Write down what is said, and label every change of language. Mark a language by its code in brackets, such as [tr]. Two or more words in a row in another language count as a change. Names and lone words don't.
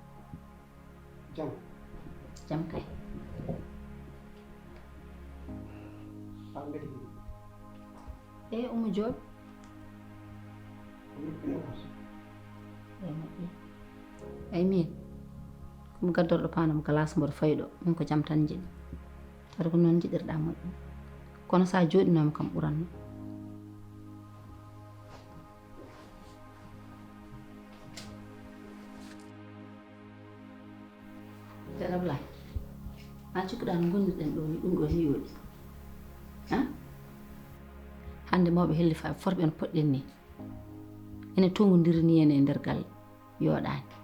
[ff] Jam kay. Umu Job. [en] I mean, [ff] kum gaddorɗo panam classe mboɗo fayɗo min ko jam tan jiɗi tawa ko noon jiɗirɗa moƴƴi kono sa jooɗinoma kam ɓuranno Ablaye ma cikkuɗa no gonirɗen ɗo ni ɗum ɗo ni yooɗi hande mawɓe helli fa forɓe en poɗɗen ni ene tongodiri ni ene e nder galle yooɗani